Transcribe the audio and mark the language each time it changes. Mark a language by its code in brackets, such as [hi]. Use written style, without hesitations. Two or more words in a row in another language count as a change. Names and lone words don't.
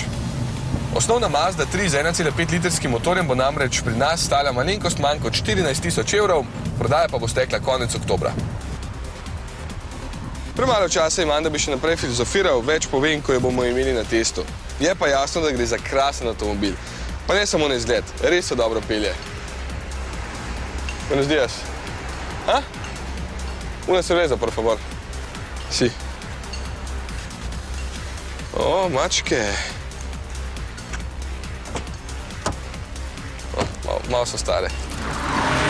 [sl] Osnovna Mazda 3 z 1,5-litrskim motorjem bo namreč pri nas stala malenkost manj kot 14.000 evrov, prodaja pa bo stekla konec oktobra. Premalo časa imam, da bi še naprej filozofiral, več povem, ko jo bomo imeli na testu. Je pa jasno, da gre za krasen avtomobil. Pa ne samo na izgled, res se dobro pelje. [es] Buenos días. ¿Ah? Una cerveza, por favor. Sí. [sl] O, mačke. Malo so stare.